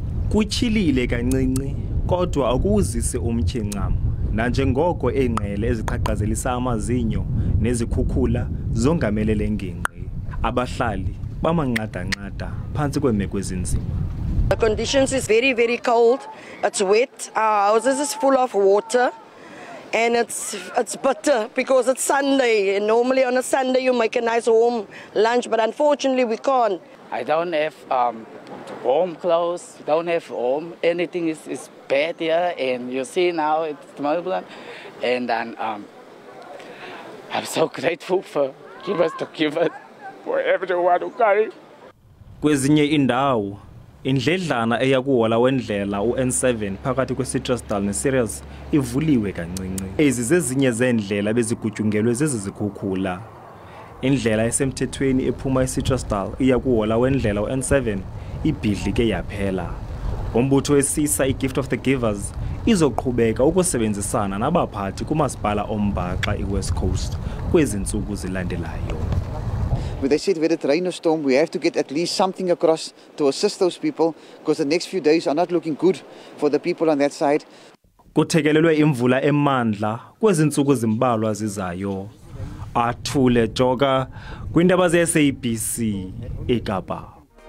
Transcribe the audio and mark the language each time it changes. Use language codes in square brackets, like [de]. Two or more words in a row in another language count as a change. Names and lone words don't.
[xh] Kuchilile kancinci kodwa akuzise umthincamo nanjengoko engqele eziqhaqhazelisa amazinyo nezikhukhula zongamelele ngingqi abahlali bamanqada-nqada phansi kwemeko ezinzima. [en] The conditions is very cold. It's wet. Our houses is full of water, and it's bitter because it's Sunday. And normally on a Sunday you make a nice warm lunch, but unfortunately we can't. I don't have warm clothes. Don't have warm. Anything is bad here, and you see now it's turbulent. And then I'm so grateful for givers to give it for everyone who carry. [xh] Kwezinye indawo indledlana eyakuhola wendlela uN7 phakathi kweCitrusdal neSirius ivuliwe kancinci. Ezi zezinye zeendlela bezigutyungelwe zezikhukhula. Indlela esemthethweni ephuma eCitrusdal iyakuhola wendlela uN7 ibhidlike yaphela. Umbutho wesisa iGift of the Givers izoqhubeka ukusebenzisana nabaphathi kumasipala ombaxa iWest Coast kwezi ntsuku zilandelayo. [en] But they said whether it rain or storm, we have to get at least something across to assist those people, because the next few days are not looking good for the people on that side. [xh] Kuthekelelwe imvula emandla kwezi ntsuku zimbalwa zizayo. Athule Joga kwindaba zeSABC eKapa.